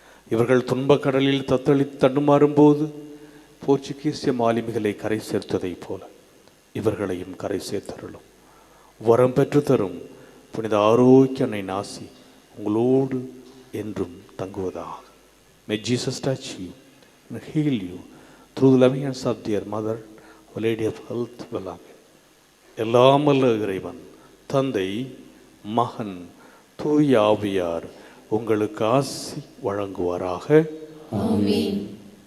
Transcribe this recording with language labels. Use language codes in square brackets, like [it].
[ta] இவர்கள் துன்பக் கடலில் தத்தளித்து தடுமாறும் போது போர்ச்சுகீசிய மாலுமிகளை கரை சேர்த்ததைப் போல இவர்களையும் கரை சேர்த்தருளும். வரம் பெற்று தரும் புனித ஆரோக்கிய அன்னை நாசி உங்களோடு என்றும் தங்குவதாக. [en] May Jesus touch you and heal you through the loving hands of dear Mother, Our Lady of Health, beloved. [ta] எல்லாம் வல்ல இறைவன் தந்தை, மகன், தூய ஆவியார் உங்களுக்கு ஆசி வழங்குவாராக. ஆமென்.